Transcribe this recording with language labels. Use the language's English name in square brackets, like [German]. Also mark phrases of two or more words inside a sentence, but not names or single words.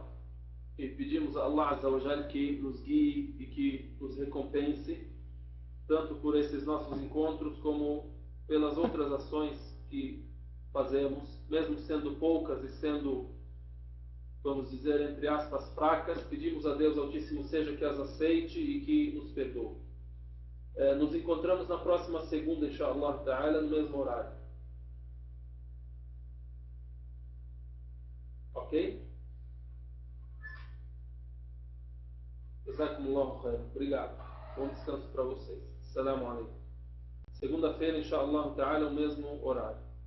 [Portuguese] E pedimos a Allah [Arabic] عز وجل [Portuguese] que nos guie e que nos recompense, tanto por esses nossos encontros, como pelas outras ações que fazemos, mesmo sendo poucas e sendo, vamos dizer, entre aspas, fracas. Pedimos a Deus Altíssimo seja que as aceite e que nos perdoe. Nos encontramos na próxima segunda, [Arabic] إن شاء الله تعالى, [Portuguese] no mesmo horário. Ok? [Arabic] جزاكم الله خيرا. [Portuguese] Obrigado. Bom descanso para vocês. [Arabic] السلام عليكم. [Portuguese] Segunda-feira, [Arabic] إن شاء الله تعالى, [Portuguese] no mesmo horário.